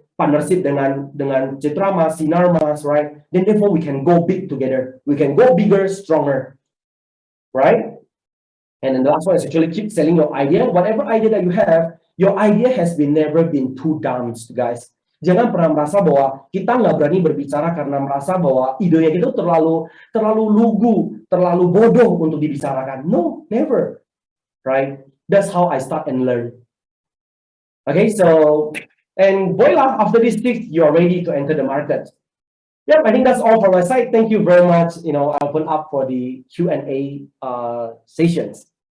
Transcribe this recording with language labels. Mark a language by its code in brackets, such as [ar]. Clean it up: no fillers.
[id] Partnership dengan Citra Mas, Sinar Mas, right? [en] Then therefore we can go big together. We can go bigger, stronger, right? And then the last one is actually keep selling your idea. Whatever idea that you have, your idea has never been too dumb, guys. [id] Jangan pernah merasa bahwa kita nggak berani berbicara karena merasa bahwa idenya itu terlalu lugu, terlalu bodoh untuk dibicarakan. [en] No, never, right? That's how I start and learn. Okay, so and voila, after this tips, you are ready to enter the market. Yep, I think that's all from my side. Thank you very much. I open up for the Q&A sessions.